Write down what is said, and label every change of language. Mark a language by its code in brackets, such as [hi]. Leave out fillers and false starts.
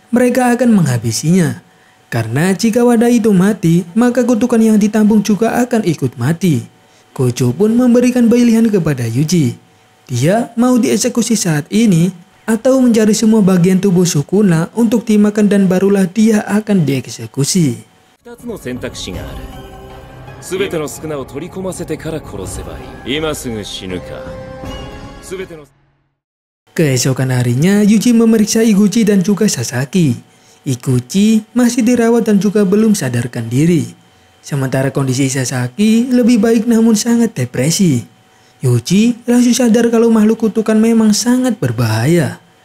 [id] mereka akan menghabisinya. Karena jika wadah itu mati, maka kutukan yang ditampung juga akan ikut mati. Gojo pun memberikan pilihan kepada Yuji. Dia mau dieksekusi saat ini atau mencari semua bagian tubuh Sukuna untuk dimakan dan barulah dia akan dieksekusi. [ja] 2つの選択肢がある。全ての宿儺を取り込ませてから殺せばいい。今すぐ死ぬか。全ての [id] Keesokan harinya, Yuji memeriksa Iguchi dan juga Sasaki. Iguchi masih dirawat dan juga belum sadarkan diri. Sementara kondisi Sasaki lebih baik namun sangat depresi. Yuji langsung sadar kalau makhluk kutukan memang sangat berbahaya.